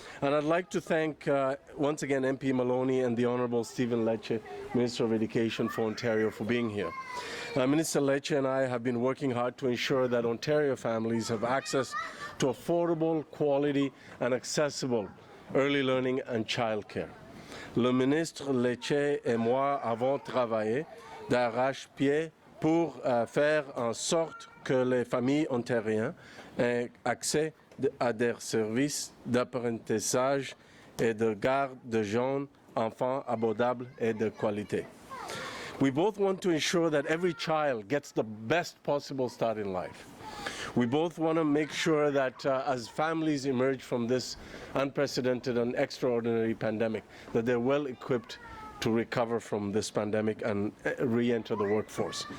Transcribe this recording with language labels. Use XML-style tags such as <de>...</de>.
<en>And I'd like to thank once again MP Maloney and the Honourable Stephen Lecce, Minister of Education for Ontario, for being here. Minister Lecce and I have been working hard to ensure that Ontario families have access to affordable, quality and accessible early learning and childcare.</en> <fr>Le ministre Lecce et moi avons travaillé d'arrache-pied pour faire en sorte que les familles ontariennes aient accès à des services d'apprentissage et de garde de jeunes enfants abordables et de qualité.</fr> <en>We both want to ensure that every child gets the best possible start in life. We both want to make sure that as families emerge from this unprecedented and extraordinary pandemic, that they're well equipped to recover from this pandemic and re-enter the workforce.</en>